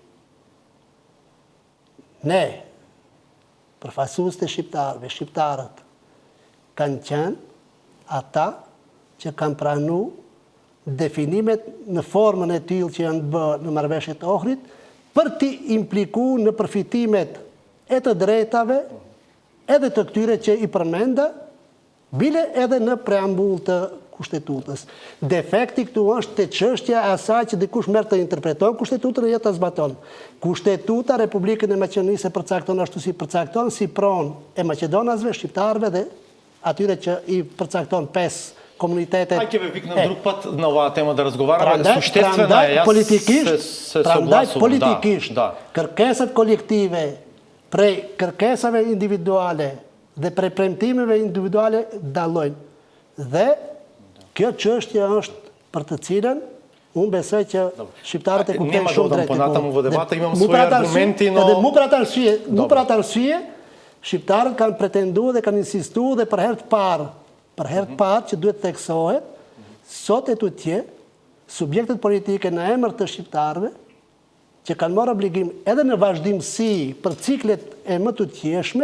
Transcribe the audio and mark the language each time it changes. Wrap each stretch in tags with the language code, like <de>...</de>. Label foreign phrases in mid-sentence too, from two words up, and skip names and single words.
<sq>Ne, përfaqësues të shqiptarëve, shqiptarët, kanë qenë ata që kanë pranu definimet në formën e tillë që janë bërë në marrëveshjet e Ohrit për t'i implikuar në përfitimet e të drejtave edhe të këtyre që i përmenda, bile edhe në preambull të kushtetutës. Defekti këtu është te çështja e asaj që dikush merr të interpreton kushtetutën e jetë ta zbaton. Kushtetuta Republikën e Maqedonisë e përcakton ashtu si përcakton si pronë e maqedonasve, shqiptarëve dhe atyre që i përcakton 5 komunitetet.</sq> <mk>Aj ќе викнем друг път на ова тема да разговараме. Суштествена е, јас се согласувам.</mk> <sq>Politikisht, kërkesat kolektive prej kërkesave individuale dhe prej premtimeve individuale dallojnë. Dhe kjo çështje është për të cilën unë besoj që shqiptarët e kuptojnë shumë drejt.</sq> <mk>Понатаму во дебата имам свои аргументи, но</mk> <sq>Edhe mu për atë arsye, shqiptarët kanë pretenduar dhe kanë insistuar dhe për herë të parë që duhet theksohet, sot e tutje subjektet politike në emër të shqiptarëve që kanë marrë obligim edhe në vazhdimsi për ciklet e më të tjeshme,</sq>